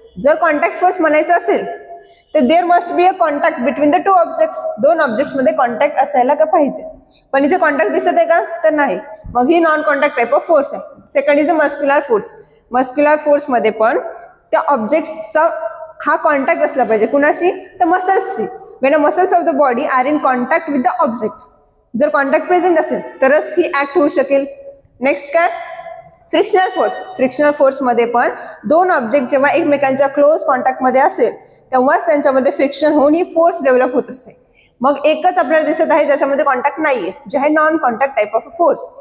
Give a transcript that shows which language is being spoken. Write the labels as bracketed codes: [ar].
[mr] जर contact force म्हणायचं असेल तर [en] There must be a contact between the two objects. [mr] दोन ऑब्जेक्ट्स मध्ये कॉन्टॅक्ट असायला का पाहिजे. पण इथे कॉन्टॅक्ट दिसत आहे का तर नाही. मग ही non contact type of force आहे. [en] Second is the muscular force. [mr] Muscular force मध्ये पण त्या ऑब्जेक्ट्सचा हा कॉन्टॅक्ट असला पाहिजे. कुणाशी तर मसल्सशी. [en] When a muscles of the body are in contact with the object. [mr] जर कॉन्टॅक्ट प्रेझेंट असेल तरच ही ऍक्ट होऊ शकेल. नेक्स्ट काय फ्रिक्शनल फोर्स. फ्रिक्शनल फोर्स मध्ये पण दोन ऑब्जेक्ट जेव्हा एकमेकांच्या क्लोज कॉन्टॅक्टमध्ये असेल तेव्हाच त्यांच्यामध्ये फ्रिक्शन होऊन ही फोर्स डेव्हलप होत असते. मग एकच आपल्याला दिसत आहे ज्याच्यामध्ये कॉन्टॅक्ट नाहीये जे आहे non contact type of force.